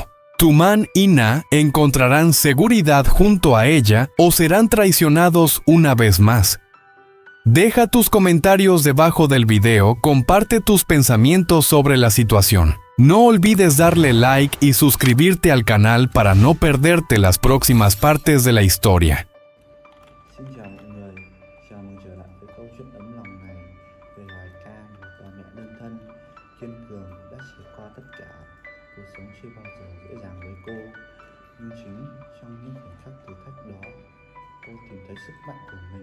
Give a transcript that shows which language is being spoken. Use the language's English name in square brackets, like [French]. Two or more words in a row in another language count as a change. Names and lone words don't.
[Spanish] ¿Tu-man y Na encontrarán seguridad junto a ella o serán traicionados una vez más? Deja tus comentarios debajo del video, comparte tus pensamientos sobre la situación. No olvides darle like y suscribirte al canal para no perderte las próximas partes de la historia. [Vietnamese] Xin chào mọi người, chào mừng trở lại với câu chuyện ấm lòng này về loài ca một bà mẹ đơn thân, kiên cường đã trải qua tất cả. Cuộc sống chưa bao giờ dễ dàng với cô, nhưng chính trong những khoảnh khắc thử thách đó, cô tìm thấy sức mạnh của mình.